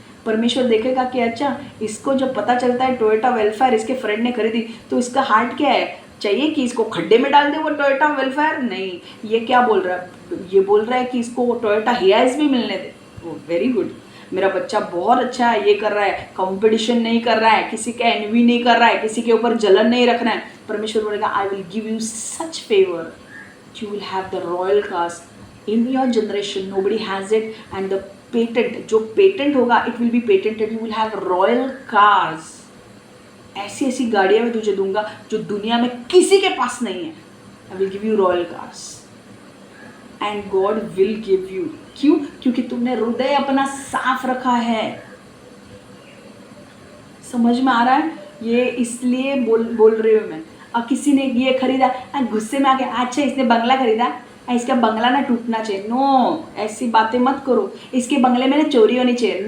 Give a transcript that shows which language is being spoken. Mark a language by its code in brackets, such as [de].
[hi] परमेश्वर देखेगा कि अच्छा, इसको जब पता चलता है टोयोटा वेलफेयर इसके फ्रेंड ने खरीदी तो इसका हार्ट क्या है, चाहिए कि इसको खड्डे में डाल दे वो टोयोटा वेलफेयर? नहीं, ये क्या बोल रहा है? ये बोल रहा है कि इसको टोयोटा हियास भी मिलने दे। वो [en] very good, [hi] मेरा बच्चा बहुत अच्छा है, ये कर रहा है, कंपटीशन नहीं कर रहा है, किसी का एनवी नहीं कर रहा है, किसी के ऊपर जलन नहीं रखना है। परमेश्वर बोलेगा [en] I will give you such favour, you will have the royal caste in your generation, nobody has it, and the patent, [hi] जो पेटेंट होगा [en] it will be patented, you will have royal cars। [hi] ऐसी ऐसी गाड़ियाँ मैं तुझे दूंगा जो दुनिया में किसी के पास नहीं है। [en] I will give you royal cars and God will give you। [hi] क्यों? क्योंकि तुमने हृदय अपना साफ रखा है। समझ में आ रहा है? ये इसलिए बोल रही हूँ मैं। अब किसी ने ये खरीदा, गुस्से में आके अच्छा इसने बंगला खरीदा, इसका बंगला ना टूटना चाहिए। नो, ऐसी बातें मत करो। इसके बंगले में ना चोरी होनी चाहिए।